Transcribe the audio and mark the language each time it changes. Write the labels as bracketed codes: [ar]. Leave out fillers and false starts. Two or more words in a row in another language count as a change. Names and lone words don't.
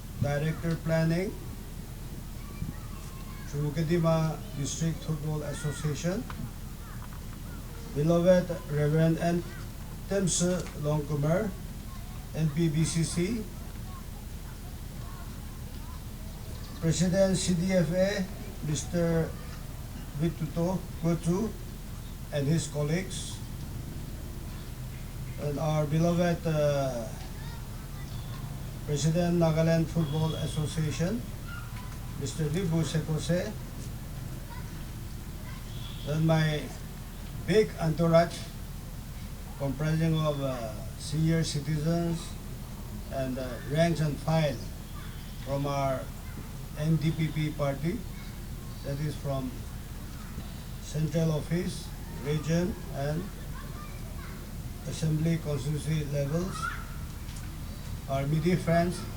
[en] Director Planning, Chumoukedima District Football Association, beloved Reverend N. Temse Longkumer, NPBCC, President CDFA, Mr. Vituto Kutu and his colleagues, and our beloved President Nagaland Football Association, Mr. Libu Sekose, and my big entourage comprising of senior citizens and ranks and file from our NDPP party, that is from Central Office, Region and Assembly constituency levels, our media friends,